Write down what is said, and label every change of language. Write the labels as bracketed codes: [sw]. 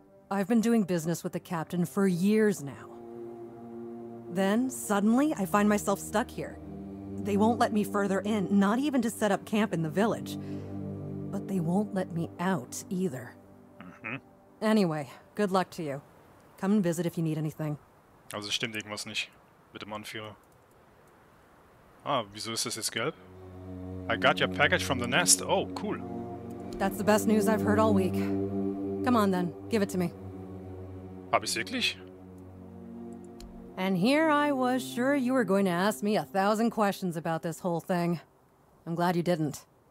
[en] I've been doing business with the captain for years now. Then, suddenly, I find myself stuck here. They won't let me further in, not even to set up camp in the village. But they won't let me out, either. Anyway, good luck to you. Come and visit if you need anything. [de] Also stimmt irgendwas nicht mit dem Anführer. Ah, wieso ist das jetzt gelb? [en] I got your package from the nest. Oh, cool. That's the best news I've heard all week. Come on then, give it to me. [de] Hab ich's wirklich? [en] And here I was sure you were going to ask me 1,000 questions about this whole thing. I'm glad you didn't.